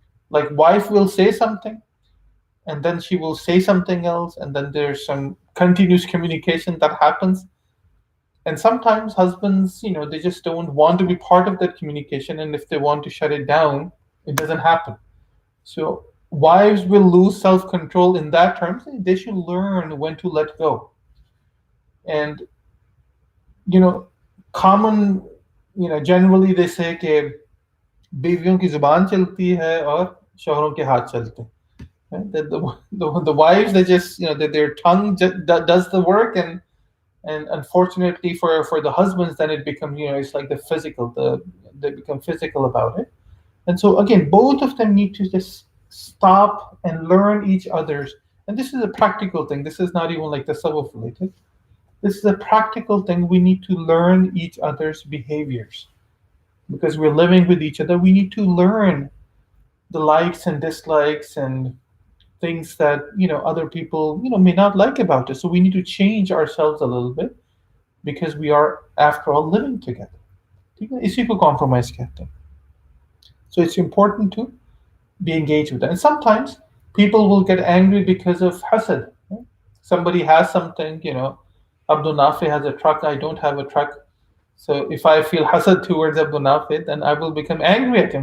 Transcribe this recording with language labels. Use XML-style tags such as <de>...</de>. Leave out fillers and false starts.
<en>Like wife will say something, and then she will say something else, and then there's some continuous communication that happens. And sometimes husbands, they just don't want to be part of that communication, and if they want to shut it down, it doesn't happen. So wives will lose self-control in that terms. They should learn when to let go. And common, generally they say</en> <hi>कि बीवियों की जुबान चलती है और शौहरों के हाथ चलते हैं.</hi> <en>Right? The wives, they just, their tongue does the work, and unfortunately for the husbands, then it becomes, it's like the physical, they become physical about it. And so again, both of them need to just stop and learn each other's. And this is a practical thing. This is not even like tasawwuf related. This is a practical thing. We need to learn each other's behaviors. Because we're living with each other, we need to learn the likes and dislikes and things that other people may not like about us. So we need to change ourselves a little bit, because we are, after all, living together.</en> <hi>इसी को compromise कहते हैं.</hi> <en>So it's important to be engaged with that. And sometimes people will get angry because of hasad. Somebody has something, Abdul Nafi has a truck, I don't have a truck. So if I feel hasad towards Abdul Nafi, then I will become angry at him.</en>